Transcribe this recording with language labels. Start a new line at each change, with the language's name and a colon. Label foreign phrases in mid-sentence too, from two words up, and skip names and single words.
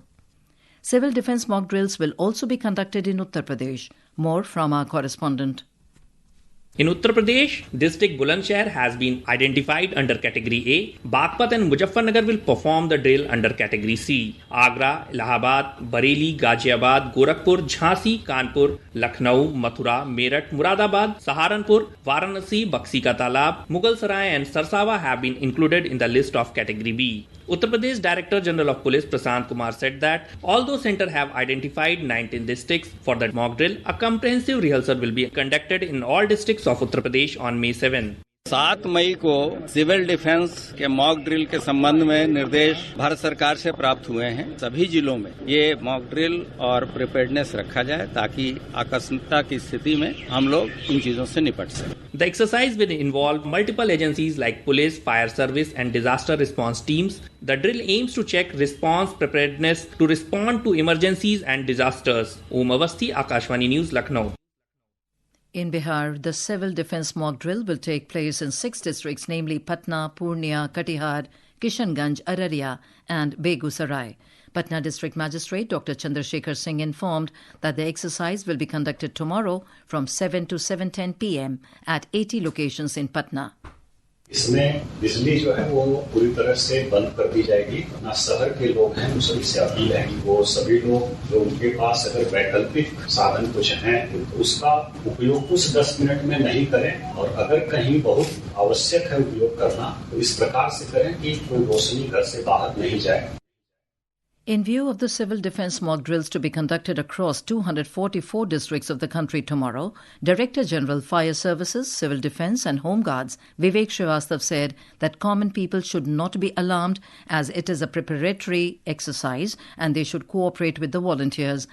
English: Civil defence mock drills will also be conducted in Uttar Pradesh. More from our correspondent. In Uttar Pradesh, district Bulandshahr has been identified under Category A. Bagpat and Muzaffarnagar will perform the drill under Category C. Agra, Allahabad, Bareilly, Ghaziabad, Gorakhpur, Jhansi, Kanpur, Lucknow, Mathura, Meerut, Muradabad, Saharanpur, Varanasi, Baksi Ka Talab, Mughalsarai and Sarsawa have been included in the list of Category B. Uttar Pradesh Director General of Police Prashant Kumar said that although centre have identified 19 districts for the mock drill, a comprehensive rehearsal will be conducted in all districts of Uttar Pradesh on May 7.
Hindi: 7 मई को
English: civil defence
Hindi: के
English: mock drill
Hindi: के संबंध में निर्देश भारत सरकार से प्राप्त हुए हैं। सभी जिलों में ये
English: mock drill
Hindi: और प्रिपेयर्डनेस रखा जाए ताकि आकस्मिकता की स्थिति में हम लोग इन चीजों से निपट सकें।
English: The exercise will involve multiple agencies like police, fire service and disaster response teams. The drill aims to check response preparedness to respond to emergencies and disasters. Om Avasthi, Akashvani News, Lucknow. In Bihar, the civil defence mock drill will take place in 6 districts, namely Patna, Purnia, Katihar, Kishanganj, Araria and Begusarai. Patna District Magistrate Dr. Chandrasekhar Singh informed that the exercise will be conducted tomorrow from 7 to 7:10 p.m. at 80 locations in Patna.
Hindi: इसमें बिजली जो है वो पूरी तरह से बंद कर दी जाएगी। अपना शहर के लोग हैं उन सभी से अपील है कि वो सभी लोग जो उनके पास अगर वैकल्पिक साधन कुछ हैं तो उसका उपयोग उस 10 मिनट में नहीं करें और अगर कहीं बहुत आवश्यक है उपयोग करना तो इस प्रकार से करें कि कोई रोशनी घर से बाहर नहीं जाए।
English: In view of the civil defence mock drills to be conducted across 244 districts of the country tomorrow, Director General Fire Services, Civil Defence and Home Guards Vivek Srivastava said that common people should not be alarmed as it is a preparatory exercise and they should cooperate with the volunteers.